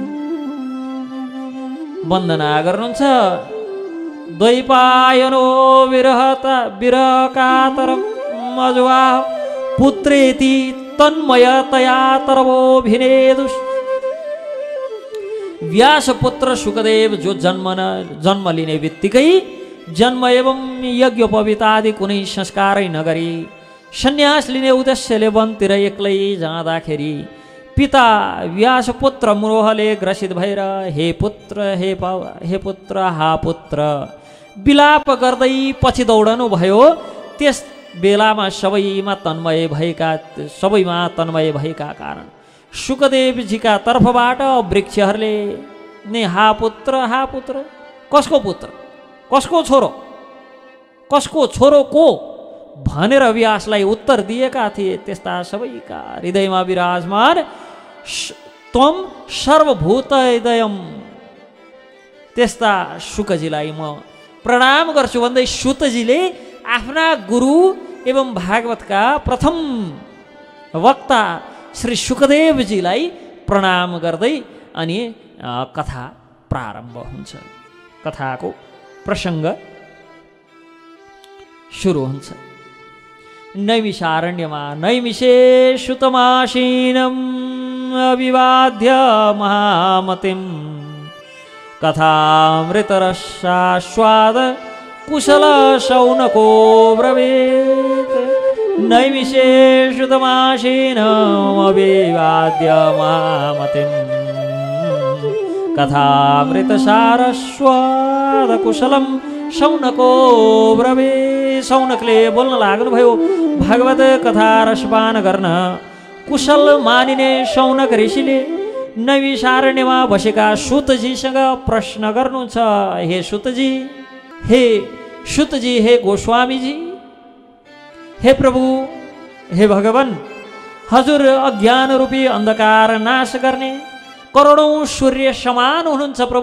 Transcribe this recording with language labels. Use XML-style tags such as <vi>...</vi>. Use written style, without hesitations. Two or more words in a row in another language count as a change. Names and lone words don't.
<ne>वन्दना गर्नुहुन्छ।</ne> <sa>द्वैपायनो विरह कातर आजुहाव पुत्रेति तन्मयतया तरवोभिनेदुष।</sa> <ne>व्यास पुत्र सुखदेव जो जन्म लिने बित्तिकै जन्म एवं यज्ञोपवीतादि कुनै संस्कारै नगरी सन्यास लिने उद्देश्यले वनतिर एक्लै जाँदाखेरि पिता व्यासपुत्र मोहले ग्रसित भएर हे पुत्र हा पुत्र विलाप गर्दै पछि दौडनु भयो। त्यस बेलामा सबैमा तन्मय भएका कारण शुकदेवजीका तर्फबाट वृक्षहरूले नै हा पुत्र कसको पुत्र, कसको छोरो को भनेर व्यासलाई उत्तर दिएका थिए। त्यस्ता सबैका हृदयमा विराजमान</ne> <sa>त्वम सर्वभूत हृदयम,</sa> <ne>त्यस्ता शुकजीलाई म प्रणाम गर्छु भन्दै सुतजीले आफ्ना गुरु एवं भागवतका प्रथम वक्ता श्री शुकदेवजीलाई प्रणाम गर्दै अनि कथा प्रारम्भ हुन्छ। कथाको प्रसङ्ग सुरु हुन्छ।</ne> <sa>नैमिषारण्यमा नैमिषे सुतमासीनम् अविवाद्य महामतिं कथामृतरसास्वाद कुशल शौनको ब्रवीत्। नैमिषे सुतमासीनम् अविवाद्य महामतिं कथामृतसारस्वाद कुशलम शौनको ब्रवे।</sa> <ne>शौनकले बोल्न लाग्नुभयो। भागवत कथा रसपान गर्न कुशल मानिने शौनक ऋषिले नैमिषारण्यमा बसेका सुतजीसँग प्रश्न गर्नुहुन्छ। हे सुतजी, हे गोस्वामीजी, हे प्रभु, हे भगवान, हजुर अज्ञान रूपी अन्धकार नाश गर्ने करोडौं सूर्य समान हुनुहुन्छ प्रभु।</ne>